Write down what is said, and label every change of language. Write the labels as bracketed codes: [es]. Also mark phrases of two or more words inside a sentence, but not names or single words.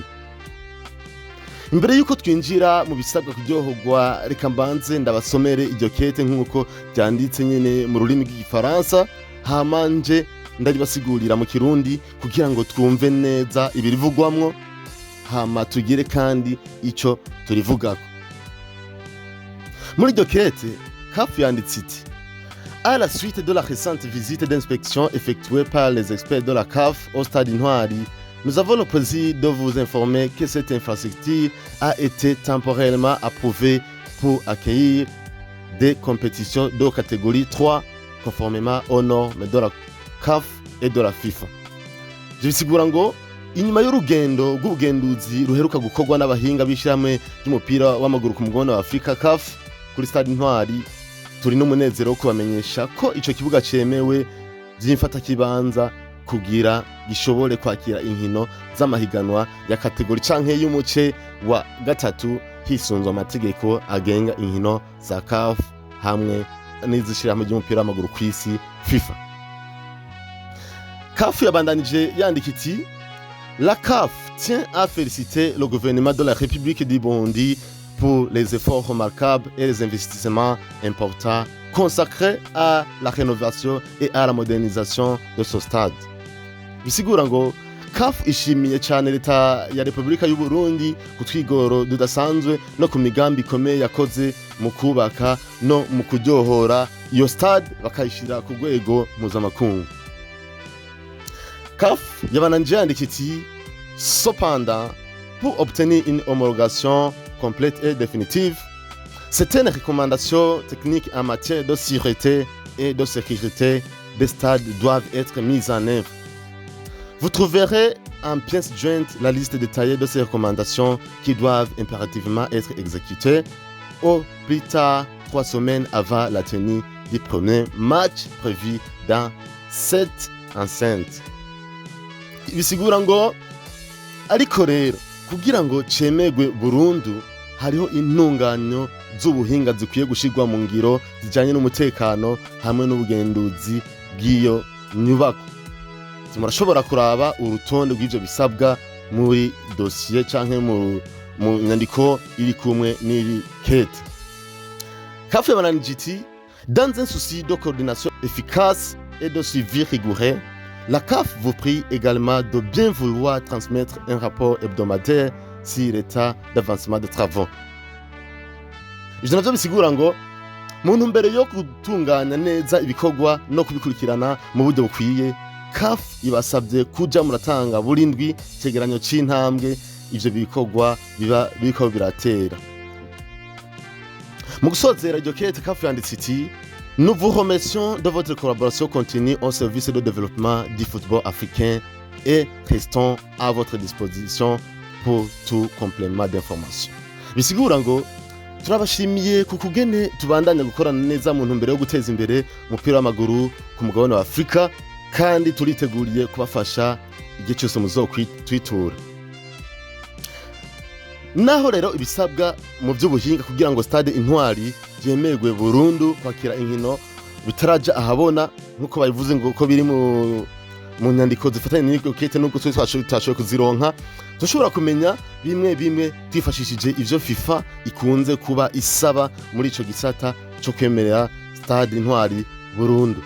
[rn] Imbere yuko twinjira mu bisabwa kuryohogwa, reka mbanze ndabasomere iryo kete nk'uko byanditse nyene mu rurimi rw'igifaransa, hamanje ndaribasigurira mu Kirundi kugira ngo twumve neza ibirivugwamwo, hama tugire kandi ico turivugako. Muri iryo kete CAF yanditse iti: [fr] à la suite de la récente visite d'inspection effectuée par les experts de la CAF au Stade Intwari, nous avons le plaisir de vous informer que cette infrastructure a été temporairement approuvée pour accueillir des compétitions de catégorie 3 conformément aux normes de la CAF et de la FIFA. [rn] Bisigura ngo inyuma y'urugendo rw'ubugenduzi ruheruka gukorwa n'abahinga b'ishyirahamwe ry'umupira w'amaguru ku mugabane wa Afrika CAF kuri Stade Intwari, turi n'umunezero wo kubamenyesha ko ico kibuga cemewe vy'imfata kibanza kugira gishobore kwakira inkino z'amahiganwa ya kategori canke y'umuce wa gatatu hisunzwe amategeko agenga inkino za CAF hamwe n'izishirahamwe ry'umupira w'amaguru kw'isi FIFA. CAF yabandanije yandika iti: [fr] la CAF tient à féliciter le gouvernement de la République du Burundi pour les efforts remarquables et les investissements importants consacrés à la rénovation et à la modernisation de ce stade. [rn] Bisigura ngo CAF ishimiye cyane leta ya Republika y'u Burundi ku twigoro dudasanzwe no ku migambi ikomeye yakoze mu kubaka no mu kuryohora iyo stade bakayishira ku rwego mpuzamakungu. CAF yabananje yandika iti: [fr] cependant, pour obtenir une homologation complète et définitive. Certaines recommandations techniques en matière de sûreté et de sécurité des stades doivent être mises en œuvre. Vous trouverez en pièce jointe la liste détaillée de ces recommandations qui doivent impérativement être exécutées au plus tard 3 semaines avant la tenue du premier match prévu dans cette enceinte. [rn] Bisigura ngo ariko rero kugira ngo cemegwe burundu hariho intunganyo z'ubuhinga zikwiye gushirwa mu ngiro zijanye n'umutekano hamwe n'ubugenduzi bw'iyo nyubako. Murashobora kuraba urutonde rw'ivyo bisabwa muri dosiye canke mu nyandiko iri kumwe n'iri kete. CAF yabananije iti [fr] dans un souci de coordination efficace et de suivi rigoureux, la CAF vous prie également de bien vouloir transmettre un rapport hebdomadaire sur l'état d'avancement des travaux. [rn] Ivyo navyo bisigura ngo mu ntumbero yo gutunganya neza ibikorwa no kubikurikirana mu buryo bukwiye, CAF ibasabye kuja muratanga burindwi cegeranyo c'intambwe ivyo bikorwa biba biriko biratera. Mu gusozera iryo kete, CAF yanditse iti [fr] nous vous remercions de votre collaboration continue au service de développement du football africain et restons à votre disposition pour tout complément d'information. [rn] Bisigura ngo turabashimiye ku kugene tubandanya gukorana neza mu ntumbero yo guteza imbere umupira w'amaguru ku mugabane wa Afrika, kandi turiteguriye kubafasha igihe cyose muzokwitura. Naho rero ibisabwa mu by'ubuhinga kugira ngo stade Intwari yemerwe burundu kwakira inkino bitaraja ahabona nkuko babivuze ngo ko biri mu nyandiko zifatanye n'iryo kete, nubwo twashoboye kuzironka, dushobora kumenya bimwe twifashishije ivyo FIFA ikunze kuba isaba muri ico gisata cyo kwemerera stade Intwari burundu.